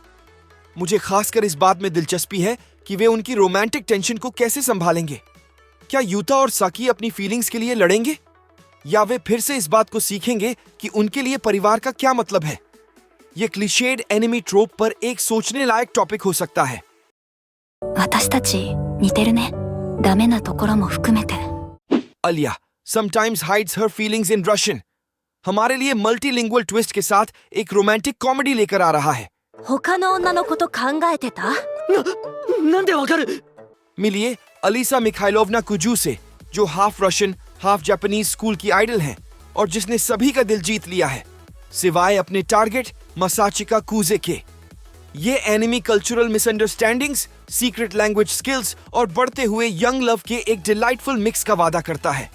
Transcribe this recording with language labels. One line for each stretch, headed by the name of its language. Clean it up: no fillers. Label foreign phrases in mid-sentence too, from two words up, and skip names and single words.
Hindi: मुझे खासकर इस बात में दिलचस्पी है कि वे उनकी
English: romantic tension
Hindi: को कैसे संभालेंगे। क्या यूता और साकी अपनी फीलिंग्स के लिए लड़ेंगे, या वे फिर से इस बात को सीखेंगे कि उनके लिए परिवार का क्या मतलब है? ये
English: clichéd anime trope
Hindi: पर एक सोचने लायक टॉपिक हो सकता है।
Japanese: 私たち似てるね。ダメなところも含めて。
Hindi: अलिया sometimes hides her feelings in Russian हमारे लिए
English: multilingual twist
Hindi: के साथ एक
English: romantic comedy
Hindi: लेकर आ रहा है।
Japanese: 他の女のこと考えてた？なんでわかる
Hindi: मिलिए अलीसा मिखाइलोवना कुजू से, जो
English: half Russian half Japanese school
Hindi: की आइडल हैं और जिसने सभी का दिल जीत लिया है सिवाय अपने टारगेट मसाचिका कुजे के। ये
English: anime cultural misunderstandings, secret language skills
Hindi: और बढ़ते हुए
English: young love
Hindi: के एक
English: delightful mix
Hindi: का वादा करता है।